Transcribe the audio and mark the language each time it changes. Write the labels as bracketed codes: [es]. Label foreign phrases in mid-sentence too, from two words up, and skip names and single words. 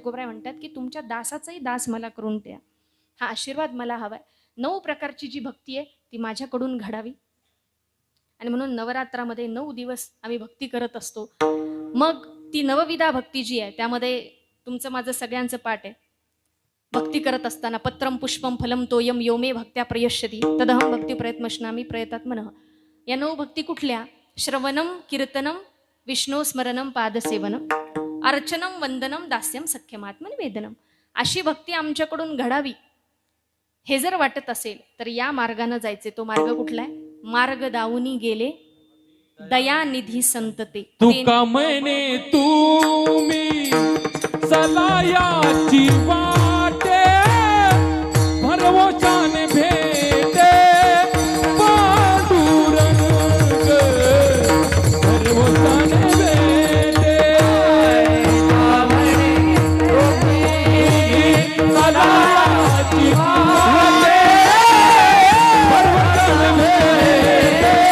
[mr] तुकोबराय म्हणतात की तुमच्या दासाचाही दास मला करून द्या, हा आशीर्वाद मला हवाय. 9 प्रकारची जी भक्ती आहे ती माझ्याकडून घडावी. आणि म्हणून नवरात्रामध्ये 9 दिवस आम्ही भक्ती करत असतो. मग ती नवविधा भक्ती जी आहे त्यामध्ये तुमचं माझं सगळ्यांचं पाठ आहे. भक्ती करत असताना [sa] पत्रम पुष्पम फलम तोयम यो मे भक्त्या प्रयश्यती तदहम भक्ती प्रयत्नश्नामी प्रयतात्मनः. [mr] या 9 भक्ती कुठल्या? [sa] श्रवणम कीर्तनम विष्णू स्मरणम पादसेवनम अर्चनम वंदनम दास्यम सख्यमात्मन वेदनम. [mr] अशी भक्ती आमच्याकडून घडावी हे जर वाटत असेल तर या मार्गाने जायचे. तो मार्ग कुठला आहे? मार्ग दाऊनी गेले दयानिधी संतते. तुका म्हणे तुम्ही सलायाची वाटे भरवशाने भेटे पांडुरंग भरवशाने भेटे सलायाची वाटे भरवशाने भेटे